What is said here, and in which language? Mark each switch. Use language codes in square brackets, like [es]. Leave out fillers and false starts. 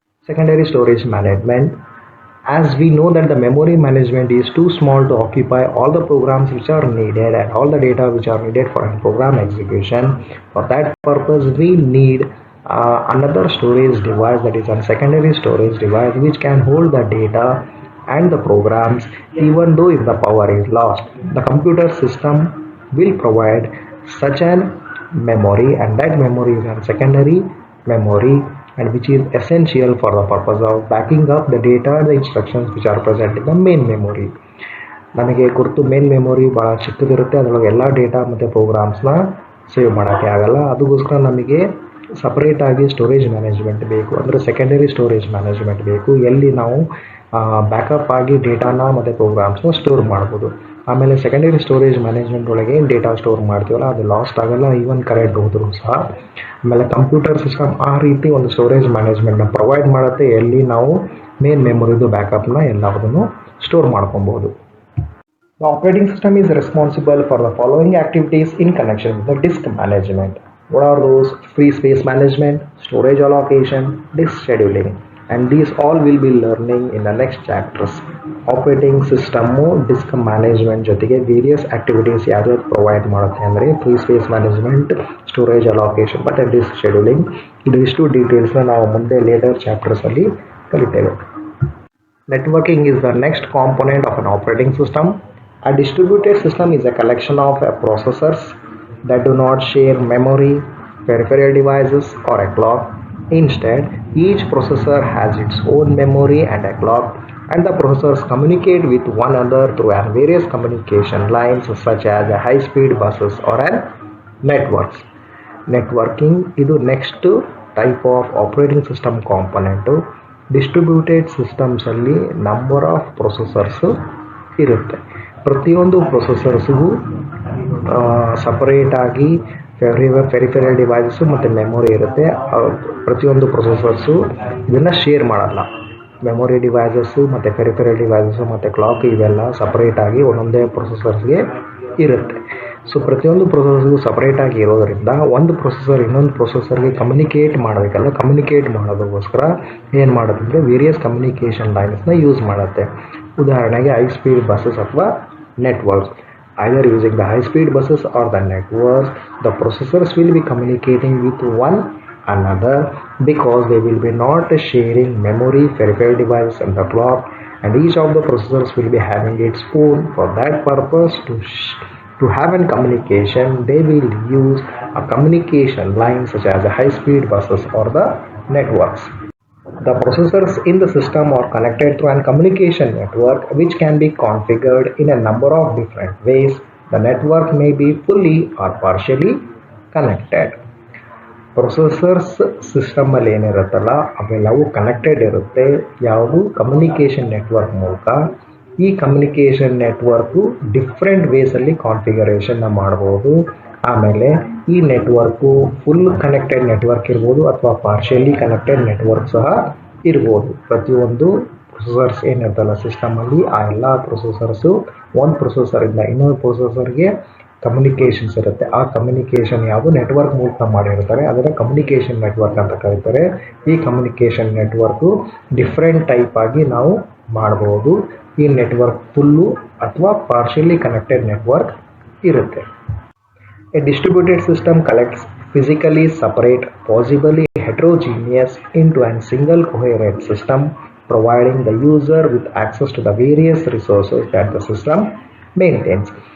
[en] Secondary storage management. As we know that the memory management is too small to occupy all the programs which are needed and all the data which are needed for a program execution, for that purpose we need another storage device, that is a secondary storage device which can hold the data and the programs even though if the power is lost. The computer system will provide such an memory, and that memory is a secondary memory, and which is essential for the purpose of backing up the data and the instructions which are present in the main memory. [kn] ನಮಗೆ ಗುರುತು main memory ಭಾಳ ಚಿಕ್ಕದಿರುತ್ತೆ, ಅದರೊಳಗೆ ಎಲ್ಲ data ಮತ್ತು ಪ್ರೋಗ್ರಾಮ್ಸ್ನ save ಮಾಡೋಕ್ಕೆ ಆಗಲ್ಲ. ಅದಕ್ಕೋಸ್ಕರ ನಮಗೆ ಸಪ್ರೇಟಾಗಿ ಸ್ಟೋರೇಜ್ ಮ್ಯಾನೇಜ್ಮೆಂಟ್ ಬೇಕು, ಅಂದರೆ ಸೆಕೆಂಡರಿ ಸ್ಟೋರೇಜ್ ಮ್ಯಾನೇಜ್ಮೆಂಟ್ ಬೇಕು, ಎಲ್ಲಿ ನಾವು ಬ್ಯಾಕಪ್ ಆಗಿ ಡೇಟಾನ ಮತ್ತು ಪ್ರೋಗ್ರಾಮ್ಸ್ನ ಸ್ಟೋರ್ ಮಾಡ್ಬೋದು. ಆಮೇಲೆ ಸೆಕೆಂಡರಿ ಸ್ಟೋರೇಜ್ ಮ್ಯಾನೇಜ್ಮೆಂಟ್ ಒಳಗೆ ಏನು ಡೇಟಾ ಸ್ಟೋರ್ ಮಾಡ್ತೀವಲ್ಲ ಅದು ಲಾಸ್ಟ್ ಆಗಲ್ಲ, ಈವನ್ ಕರೆಂಟ್ ಹೋದರೂ ಸಹ. ಆಮೇಲೆ ಕಂಪ್ಯೂಟರ್ ಸಿಸ್ಟಮ್ ಆ ರೀತಿ ಒಂದು ಸ್ಟೋರೇಜ್ ಮ್ಯಾನೇಜ್ಮೆಂಟ್ನ ಪ್ರೊವೈಡ್ ಮಾಡುತ್ತೆ, ಎಲ್ಲಿ ನಾವು ಮೇನ್ ಮೆಮೊರಿದು ಬ್ಯಾಕಪ್ನ ಎಲ್ಲದನ್ನು ಸ್ಟೋರ್ ಮಾಡ್ಕೊಬೋದು. [en] The operating system is responsible for the following activities in connection with the disk management. What are those? Free space management, storage allocation, disk scheduling, and these all will be learning in the next chapters. [kn] Operating system disk management ಜೊತೆಗೆ various activities ಯಾವ್ಯಾವ್ದು provide ಮಾಡುತ್ತೆ ಅಂದರೆ free space management, storage allocation ಮತ್ತು disc scheduling. ಇದಿಷ್ಟು ಡೀಟೇಲ್ಸ್ನ ನಾವು ಮುಂದೆ litre ಚಾಪ್ಟರ್ಸಲ್ಲಿ ಕಲಿತೇವೆ. [en] Networking is the next component of an operating system. A distributed system is a collection of processors that do not share memory, peripheral devices, or a clock. Instead, each processor has its own memory and a clock, and the processors communicate with one another through various communication lines such as high-speed buses or networks. Networking is the next type of operating system component. [kn] Distributed systems ಅಲ್ಲಿ number of processors ಇರುತ್ತೆ. ಪ್ರತಿಯೊಂದು ಪ್ರೊಸೆಸರ್ಸ್ಗೂ ಸಪರೇಟಾಗಿ peripheral devices ಮತ್ತು memory ಇರುತ್ತೆ. ಪ್ರತಿಯೊಂದು ಪ್ರೊಸೆಸರ್ಸು ಇದನ್ನು share ಮಾಡಲ್ಲ. Memory devices ಮತ್ತು peripheral devices ಮತ್ತು ಕ್ಲಾಕ್ ಇವೆಲ್ಲ ಸಪ್ರೇಟಾಗಿ ಒಂದೊಂದೇ ಪ್ರೊಸೆಸರ್ಸ್ಗೆ ಇರುತ್ತೆ. ಸೊ ಪ್ರತಿಯೊಂದು ಪ್ರೊಸೆಸರ್ಗೂ ಸಪ್ರೇಟಾಗಿ ಇರೋದರಿಂದ ಒಂದು ಪ್ರೊಸೆಸರ್ ಇನ್ನೊಂದು ಪ್ರೊಸೆಸರ್ಗೆ ಕಮ್ಯುನಿಕೇಟ್ ಮಾಡಬೇಕಲ್ಲ, ಕಮ್ಯುನಿಕೇಟ್ ಮಾಡೋದಕ್ಕೋಸ್ಕರ ಏನು ಮಾಡುತ್ತೆ ಅಂದರೆ ವೇರಿಯಸ್ ಕಮ್ಯುನಿಕೇಷನ್ ಲೈನ್ಸ್ನ ಯೂಸ್ ಮಾಡುತ್ತೆ. ಉದಾಹರಣೆಗೆ ಹೈ ಸ್ಪೀಡ್ ಬಸ್ಸಸ್ ಅಥವಾ networks. [en] Either using the high speed buses or the networks, the processors will be communicating with one another because they will be not sharing memory, peripheral devices and the clock, and each of the processors will be having its own. For that purpose, to have a communication, they will use a communication line such as the high speed buses or the networks. The processors in the system are connected through a communication network which can be configured in a number of different ways. The network may be fully or partially connected. [kn] Processors ಸಿಸ್ಟಮಲ್ಲಿ ಏನಿರುತ್ತಲ್ಲ ಅವೆಲ್ಲವೂ connected ಇರುತ್ತೆ. ಯಾವುದು? Communication network ಮೂಲಕ. ಈ communication network different ವೇಸಲ್ಲಿ ಕಾನ್ಫಿಗರೇಷನ್ನ ಮಾಡ್ಬೋದು. ಆಮೇಲೆ ಈ network full connected network ಇರ್ಬೋದು ಅಥವಾ ಪಾರ್ಷಿಯಲಿ ಕನೆಕ್ಟೆಡ್ ನೆಟ್ವರ್ಕ್ ಸಹ ಇರ್ಬೋದು. ಪ್ರತಿಯೊಂದು ಪ್ರೊಸೆಸರ್ಸ್ ಏನಿರ್ತಲ್ಲ ಸಿಸ್ಟಮಲ್ಲಿ ಆ ಎಲ್ಲ ಪ್ರೊಸೆಸರ್ಸು ಒಂದು ಪ್ರೊಸೆಸರಿಂದ ಇನ್ನೊಂದು ಪ್ರೊಸೆಸರ್ಗೆ ಕಮ್ಯುನಿಕೇಷನ್ಸ್ ಇರುತ್ತೆ. ಆ ಕಮ್ಯುನಿಕೇಷನ್ ಯಾವುದು ನೆಟ್ವರ್ಕ್ ಮೂಲಕ ಮಾಡಿರ್ತಾರೆ ಅದನ್ನು ಕಮ್ಯುನಿಕೇಷನ್ ನೆಟ್ವರ್ಕ್ ಅಂತ ಕರೀತಾರೆ. ಈ ಕಮ್ಯುನಿಕೇಷನ್ ನೆಟ್ವರ್ಕು ಡಿಫ್ರೆಂಟ್ ಟೈಪ್ ಆಗಿ ನಾವು ಮಾಡ್ಬೋದು. ಈ ನೆಟ್ವರ್ಕ್ ಫುಲ್ಲು ಅಥವಾ ಪಾರ್ಷಿಯಲಿ ಕನೆಕ್ಟೆಡ್ ನೆಟ್ವರ್ಕ್ ಇರುತ್ತೆ. [en] A distributed system collects physically separate, possibly heterogeneous into a single coherent system, providing the user with access to the various resources that the system maintains.